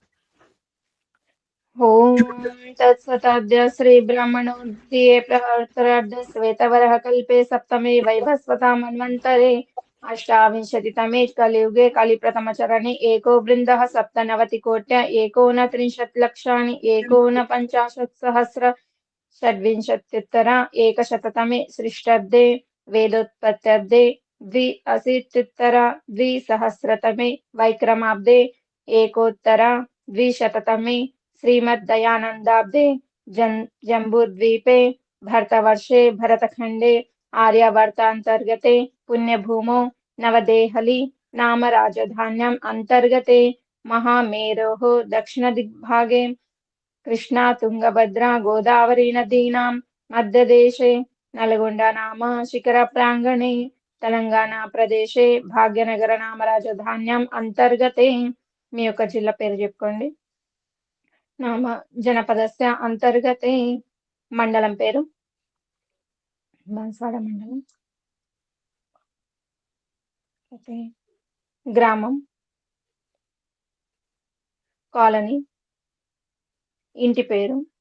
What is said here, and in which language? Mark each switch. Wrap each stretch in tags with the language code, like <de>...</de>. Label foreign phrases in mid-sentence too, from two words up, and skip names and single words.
<sa>ఓం తత్సతాద్య శ్రీ బ్రహ్మణోద్యే ప్రహర్తరార్ధ శ్వేతవరః కల్పే సప్తమే వైవస్వతా మన్వంతరే అష్టావింశతితమే కలియుగే కలిప్రథమచరణే ఏకో బృందః సప్తనవతికోట్య ఏకోనత్రింశత్ లక్షాణి ఏకోనపంచాశత్ సహస్ర షడ్వింశత్యుత్తర ఏకశతతమే సృష్టాబ్దే వేదోత్పత్త్యాబ్దే ద్విఅशीत्युत्तर द्विसहस्रतमे वैक्रमाब्दे एकोत्तर द्विशततमे श्रीमद्दयानन्दाब्दे जम्बूद्वीपे भरतवर्षे भरतखण्डे आर्यावर्तान्तर्गते पुण्यभूमौ नवदेहली नाम राजधान्याम् अन्तर्गते महामेरोः दक्षिणदिग्भागे कृष्णा तुंगभद्रा गोदावरी नदीनां मध्यदेशे नलगोंडा नाम शिखर प्रांगणे తెలంగాణ ప్రదేశే భాగ్యనగర నామ రాజధాన్యం అంతర్గతే.</sa> <te>మీ యొక్క జిల్లా పేరు చెప్పుకోండి.</te> <sa>నామ జనపదస్య అంతర్గతే.</sa> <te>మండలం పేరు బాన్స్వాడ మండలం. ఓకే. గ్రామం, కాలనీ, ఇంటి పేరు.</te>